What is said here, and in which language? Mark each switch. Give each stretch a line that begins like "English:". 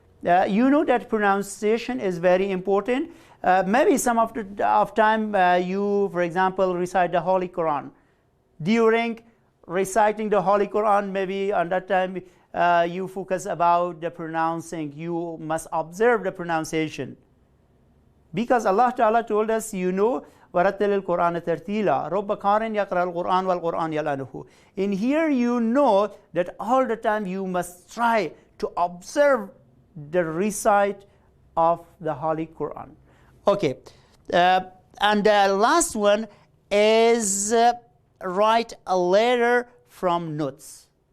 English: You know that pronunciation is very important. Maybe some of time you, for example, recite the Holy Quran. During reciting the Holy Quran, maybe on that time you focus about the pronouncing. You must observe the pronunciation. Because Allah Ta'ala told us,
Arabic: وَرَتِّلِ الْقُرْآنَ تَرْتِيلًا رُبَّ قَارٍ يَقْرَأَ الْقُرْآنَ وَالْقُرْآنَ يَلْأَنُهُ.
English: In here you know that all the time you must try to observe the recite of the Holy Quran. Okay, and the last one is write a letter from notes.